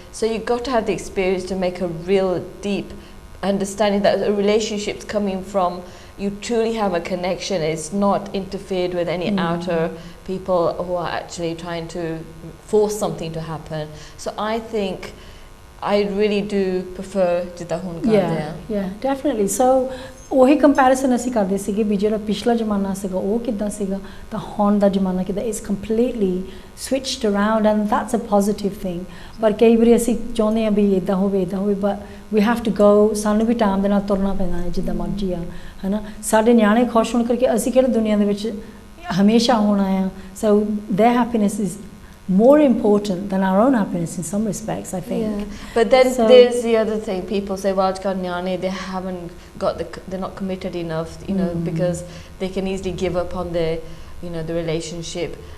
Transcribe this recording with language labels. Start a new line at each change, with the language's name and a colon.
English: So you've got to have the experience to make a real deep understanding that a relationship's coming from you truly have a connection. It's not interfered with any outer people who are actually trying to force something to happen. So I think I really do prefer ਜਿੱਦਾਂ ਹੁਣ ਕਰਦੇ ਆ. Yeah, definitely.
Punjabi: So ਉਹੀ comparison ਅਸੀਂ ਕਰਦੇ ਸੀਗੇ ਵੀ ਜਿਹੜਾ ਪਿਛਲਾ ਜ਼ਮਾਨਾ ਸੀਗਾ ਉਹ ਕਿੱਦਾਂ ਸੀਗਾ ਤਾਂ ਹੁਣ ਦਾ ਜ਼ਮਾਨਾ ਕਿੱਦਾਂ is completely switched around and that's a positive thing. ਪਰ ਕਈ ਵਾਰੀ ਅਸੀਂ ਚਾਹੁੰਦੇ ਆ ਵੀ ਇਦਾਂ ਹੋਵੇ but we have to go. ਸਾਨੂੰ ਵੀ ਟਾਈਮ ਦੇ ਨਾਲ ਤੁਰਨਾ ਪੈਣਾ ਹੈ ਜਿੱਦਾਂ ਮਰਜ਼ੀ ਆ ਹਨਾ. ਸਾਡੇ ਨਿਆਣੇ ਖੁਸ਼ ਹੋਣ ਕਰਕੇ ਅਸੀਂ ਕਿਹੜਾ ਦੁਨੀਆ ਦੇ ਵਿੱਚ ਹਮੇਸ਼ਾ ਹੋਣਾ ਆ.
English: So their happiness is more important than our own happiness in some respects, I think. Yeah. But then there's the other thing. People say, well, they haven't got they're not committed enough, you know, because they can easily give up on their, you know, the relationship.